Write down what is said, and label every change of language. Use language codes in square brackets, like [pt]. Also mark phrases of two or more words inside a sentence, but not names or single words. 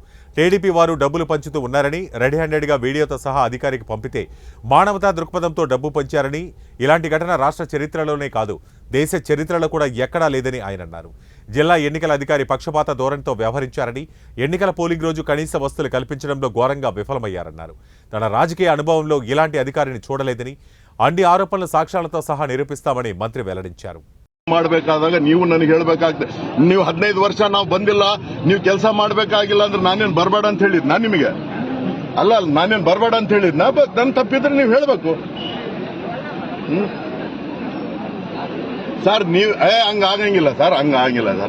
[te] టీడీపీ వారు డబ్బులు పంచుతూ ఉన్నారని, రెడీ హ్యాండెడ్గా వీడియోతో సహా అధికారికి పంపితే మానవతా దృక్పథంతో డబ్బు పంచారని, ఇలాంటి ఘటన రాష్ట్ర చరిత్రలోనే కాదు దేశ చరిత్రలో కూడా ఎక్కడా లేదని ఆయన అన్నారు. జిల్లా ఎన్నికల అధికారి పక్షపాత ధోరణితో వ్యవహరించారని, ఎన్నికల పోలింగ్ రోజు కనీస వసతులు కల్పించడంలో ఘోరంగా విఫలమయ్యారన్నారు. తన రాజకీయ అనుభవంలో ఇలాంటి అధికారిని చూడలేదని, అన్ని ఆరోపణలు సాక్ష్యాలతో సహా నిరూపిస్తామని మంత్రి వెల్లడించారు. [kn] ಮಾಡಬೇಕಾದಾಗ ನೀವು ನನಗೆ ಹೇಳಬೇಕಾಗ್ತದೆ. ನೀವು 15 ವರ್ಷ ನಾವು ಬಂದಿಲ್ಲ, ನೀವು ಕೆಲಸ ಮಾಡಬೇಕಾಗಿಲ್ಲ ಅಂದ್ರೆ ನಾನೇನು ಬರಬೇಡ ಅಂತ ಹೇಳಿದ್ ನಾನು ನಿಮಗೆ ಅಲ್ಲ ನಾನೇನು ಬರಬೇಡ ಅಂತ ಹೇಳಿದ್ ನನ್ನ ತಪ್ಪಿದ್ರೆ ನೀವು ಹೇಳಬೇಕು. ಸರ್ ನೀವು ಹಂಗ ಆಗಂಗಿಲ್ಲ ಸರ್, ಹಂಗ ಆಗಂಗಿಲ್ಲ ಸರ್.